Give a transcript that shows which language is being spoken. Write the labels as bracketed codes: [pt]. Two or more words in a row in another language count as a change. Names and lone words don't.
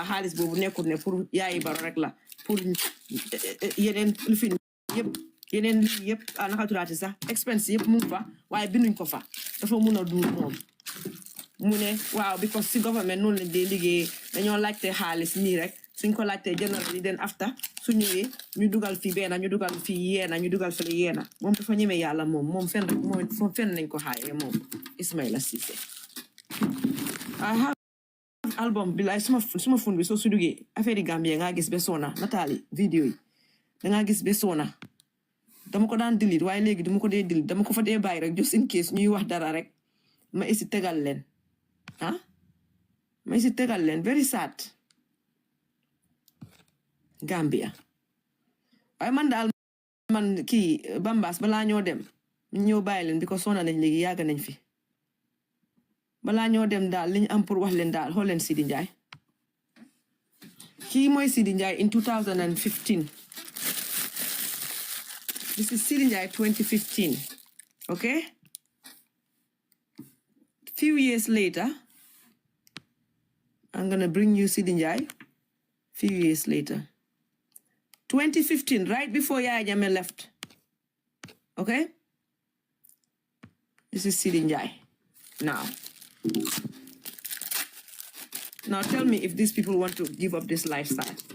[wo] xaalis boobu nekkul ne pour yaayi Barrow rek la pour yeneen lifin yëpp yeneen lii yëpp naka turaati sax expense yëpp mu ngi fa waaye binduñ ko fa dafa mun a duur moom mu ne waaw because si government noonu lañ dee liggéey dañoo laajte xaalis nii rek suñ ko laajtee generally den after su ñëwee ñu dugal fii benn ñu dugal fii yeena ñu dugal fële yeena moom dafa ñeme yàlla moom fen rek moom fen nañ ko xaayee moom Ismaila Cissé album bi laay suma fun bi soo su duggee affaire yi Gambie nga gis be soona nataali vidéo yi dangaa gis be soona dama ko daan delete waaye léegi dama ko dee delete dama ko fa dee bàyyi rek [en] just in case [wo] ñuy wax dara rek ma isi tegal leen ma isi tegal leen [en] very sad [wo] Gambia waaye man daal man kii Bambas balaa ñoo dem ñëw bàyyi leen because soona nañ léegi yàgg nañ fi balaa ñoo dem daal li ñu am pour wax leen daal xool leen Sidi Njie kii mooy [en] Sidi Njie in 2015 this is Sidi Njie 2015 okay few years later I'm gonna bring you Sidi Njie few years later 2015 right before Yaya Jammeh left okay this is Sidi Njie now tell me if these people want to give up this lifestyle.